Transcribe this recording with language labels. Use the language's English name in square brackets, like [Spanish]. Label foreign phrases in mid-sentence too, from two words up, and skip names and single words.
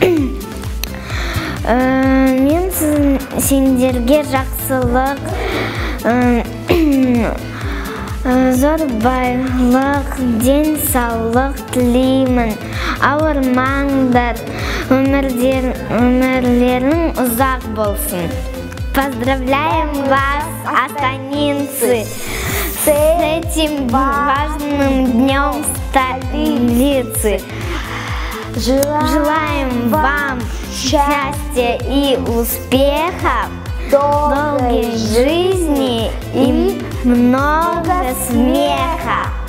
[Kazakh] Мен сендерге жақсылық, зор байлық, денсаулық тілеймін. Ауырмаңдар, өмірлерің ұзақ болсын. [Russian] Поздравляем вас, астанинцы, с этим важным днем столицы. Желаем вам счастья и успехов, долгой жизни и много смеха.